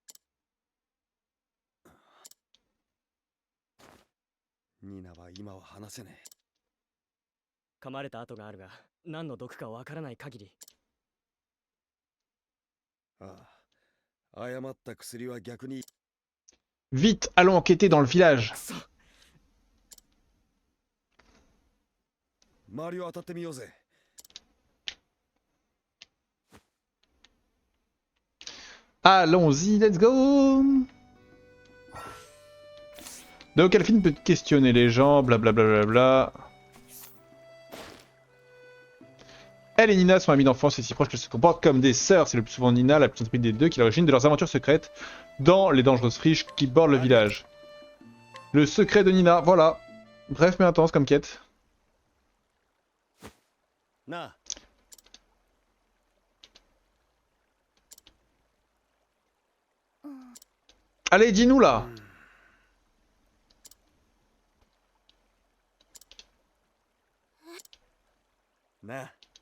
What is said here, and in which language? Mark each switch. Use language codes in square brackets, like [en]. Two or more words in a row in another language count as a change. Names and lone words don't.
[ja] ニナは今は話せね噛まれた跡があるが何の毒かわからない限り。え。ああ、誤った薬は逆に。 [fr] Vite, allons enquêter dans le village. [ja] 周りを当たってみようぜ。 [fr] Allons-y, [en] let's go. [fr] Donc Elphine peut questionner les gens, blablabla. Elle et Nina sont amies d'enfance et si proches qu'elles se comportent comme des sœurs. C'est le plus souvent Nina, la plus intrépide des deux, qui est l'origine de leurs aventures secrètes dans les dangereuses friches qui bordent le village. Le secret de Nina, voilà. Bref mais intense comme quête. [ja] なあ [fr] Allez, dis-nous là. [ja] なあ